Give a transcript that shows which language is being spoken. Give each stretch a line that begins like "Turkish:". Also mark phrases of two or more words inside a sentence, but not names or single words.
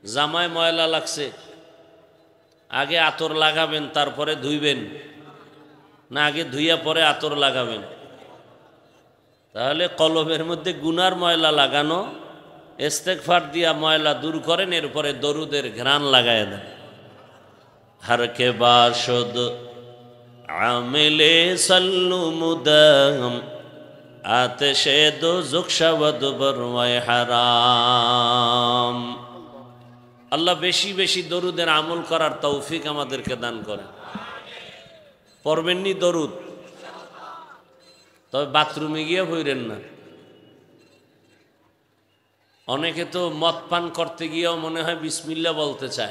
Bangla: জামায় ময়লা লাগছে, আগে আতর লাগাবেন তারপরে ধুইবেন, না আগে ধুইয়া পরে আতর লাগাবেন? তাহলে কলবের মধ্যে গুনার ময়লা লাগানো, ইস্তেগফার দিয়া ময়লা দূর করেন, এরপরে দরুদের ঘ্রাণ লাগায় দেন।
Persian: هر که باشد عامل صلوا مدام آتش دوزخ شود بر وی حرام.
Bangla: আল্লাহ বেশি বেশি দরুদের আমল করার তৌফিক আমাদেরকে দান করেন। পড়বেননি দরুদ, তবে বাথরুমে গিয়ে পড়েন না। অনেকে তো মদ পান করতে গিয়েও মনে হয় বিসমিল্লাহ বলতে চায়।